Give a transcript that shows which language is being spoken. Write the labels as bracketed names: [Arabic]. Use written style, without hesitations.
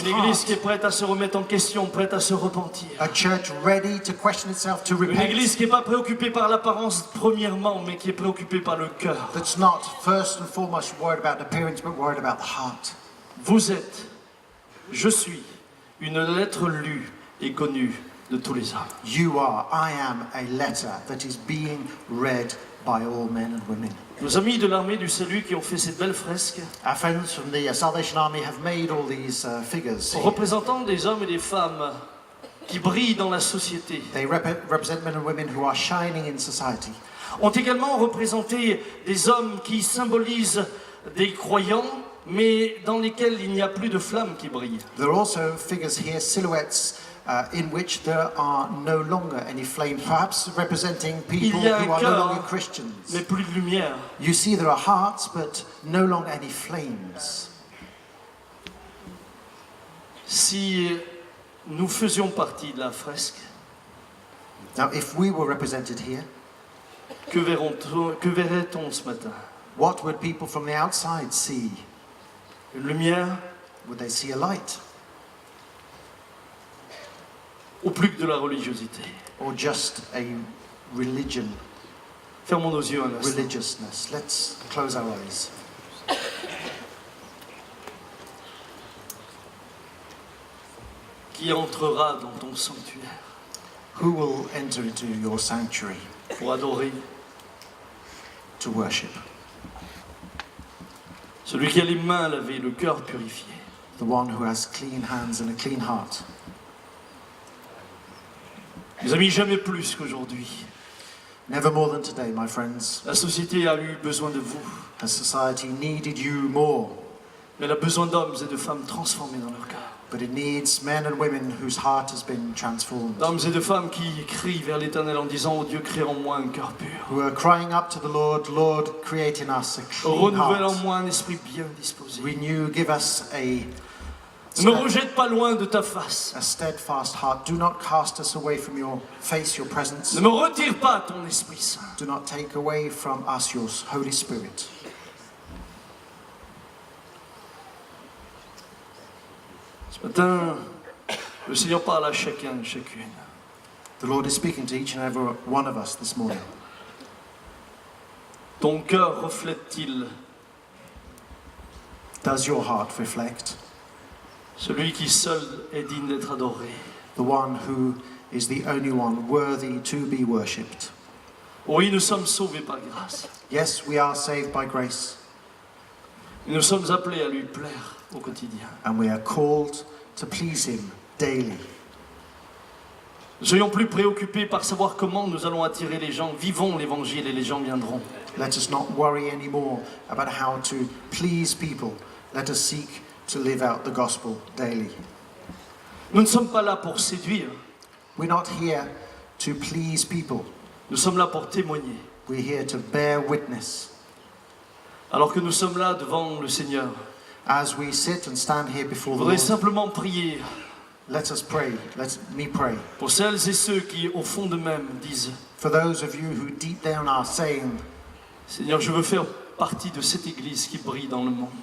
[French] Une Église [English] heart. [French] qui est prête à se remettre en question, prête à se repentir. [English] A church ready to question itself, to [French] Une [English] repent. [French] Église qui n'est pas préoccupée par l'apparence premièrement, mais qui est préoccupée par le cœur. [English] That's not first and foremost worried about appearance, but worried about the heart. [French] Vous êtes, je suis, une lettre lue et connue de tous les hommes. [English] You are, I am, a letter that is being read by all men and women. [French] Nos amis de l'armée du salut qui ont fait cette belle fresque, [English] Our friends from the Salvation Army have made all these figures. [French] représentant des hommes et des femmes qui brillent dans la société, [English] They represent men and women who are shining in society. [French] ont également représenté des hommes qui symbolisent des croyants, mais dans lesquels il n'y a plus de flammes qui brillent. [English] There are also figures here, silhouettes, in which there are no longer any flames, perhaps representing people [French] Il y a [English] who [French] un [English] are no longer [French] cœur, [English] Christians. [French] mais plus de lumière. [English] You see there are hearts, but no longer any flames. [French] Si nous faisions partie de la fresque, [English] Now, if we were represented here, [French] que verrait-on ce matin? [English] what would people from the outside see? [French] Une lumière [English] Would they see a light? [French] ou plus que de la religiosité? [English] Or just a religion, [French] Fermons nos yeux un instant. [English] religiousness? Let's close our eyes. [French] Qui entrera dans ton sanctuaire [English] Who will enter into your sanctuary [French] pour adorer? [English] to worship? [French] Celui qui a les mains lavées, le cœur purifié. [English] The one who has clean hands and a clean heart. [French] Mes amis, jamais plus qu'aujourd'hui. [English] Never more than today, my friends, [French] La société a eu besoin de vous, [English] has society needed you more. [French] mais elle a besoin d'hommes et de femmes transformés dans leur cœur. [English] But it needs men and women whose heart has been transformed, [French] D'hommes et de femmes qui crient vers l'Éternel en disant « Oh Dieu, crée en moi un cœur pur. [English] who are crying up to the Lord, Lord, create in us a clean [French] Renouvelle en [English] heart. [French] moi un esprit bien disposé. [English] Renew, give us [French] Ne me rejette pas loin de ta face. [English] a steadfast heart. Do not cast us away from your face, your presence. [French] Ne me retire pas ton Esprit Saint. [English] Do not take away from us your Holy Spirit. [French] Ce matin, le Seigneur parle à chacun et chacune. [English] The Lord is speaking to each and every one of us this morning. [French] Ton cœur reflète-t-il [English] Does your heart reflect [French] celui qui seul est digne d'être adoré? [English] the one who is the only one worthy to be worshipped? [French] Oui, nous sommes sauvés par grâce. [English] Yes, we are saved by grace, [French] Et nous sommes appelés à lui plaire au quotidien. [English] and we are called to please Him daily. [French] Ne soyons plus préoccupés par savoir comment nous allons attirer les gens. Vivons l'Évangile et les gens viendront. [English] Let us not worry anymore about how to please people. Let us seek to live out the gospel daily. [French] Nous ne sommes pas là pour séduire. [English] We're not here to please people. [French] Nous sommes là pour témoigner. [English] We're here to bear witness. [French] Alors que nous sommes là devant le Seigneur, [English] As we sit and stand here [French] je [English] before the [French] voudrais [English] Lord, [French] simplement prier [English] let us pray. Let me pray. [French] pour celles et ceux qui, au fond d'eux-mêmes, disent [English] For those of you who deep down are saying, [French] Seigneur, je veux faire partie de cette église qui brille dans le monde.